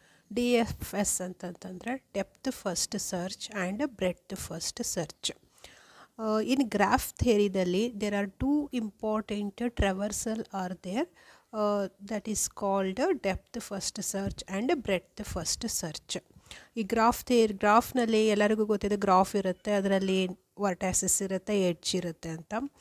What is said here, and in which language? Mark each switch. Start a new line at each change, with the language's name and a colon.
English: DFS ಅಂತಂತಂದ್ರೆ depth first search and breadth first search. In graph theory there are two important traversal are there, that is called depth first search and breadth first search.
Kannada: ಈ ಗ್ರಾಫ್ನಲ್ಲಿ ಎಲ್ಲರಿಗೂ ಗೊತ್ತಿದೆ, graph ಇರುತ್ತೆ, ಅದರಲ್ಲಿ ವರ್ಟ್ಯಾಸಸ್ ಇರುತ್ತೆ, edge ಇರುತ್ತೆ ಅಂತ.